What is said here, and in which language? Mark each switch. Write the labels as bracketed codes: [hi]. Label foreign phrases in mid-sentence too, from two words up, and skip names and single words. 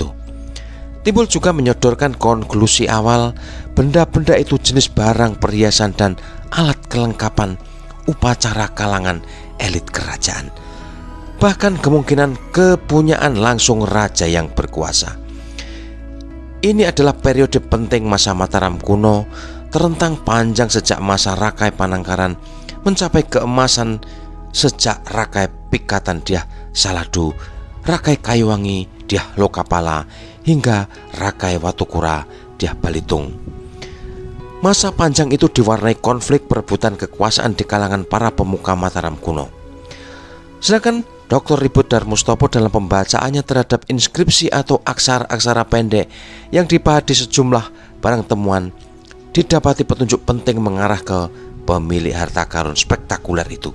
[id] Timbul juga menyodorkan konklusi awal, benda-benda itu jenis barang perhiasan dan alat kelengkapan upacara kalangan elit kerajaan. Bahkan kemungkinan kepunyaan langsung raja yang berkuasa. Ini adalah periode penting masa Mataram kuno, terentang panjang sejak masa Rakai Panangkaran mencapai keemasan sejak Rakai Pikatan Dyah Saladu, Rakai Kayuwangi Dyah Lokapala hingga Rakai Watukura Dyah Balitung. Masa panjang itu diwarnai konflik perebutan kekuasaan di kalangan para pemuka Mataram kuno. Sedangkan Dr. Ribut Darmo Sutopo dalam pembacaannya terhadap inskripsi atau aksara-aksara pendek yang dibahas di sejumlah barang temuan, didapati petunjuk penting mengarah ke pemilik harta karun spektakuler itu.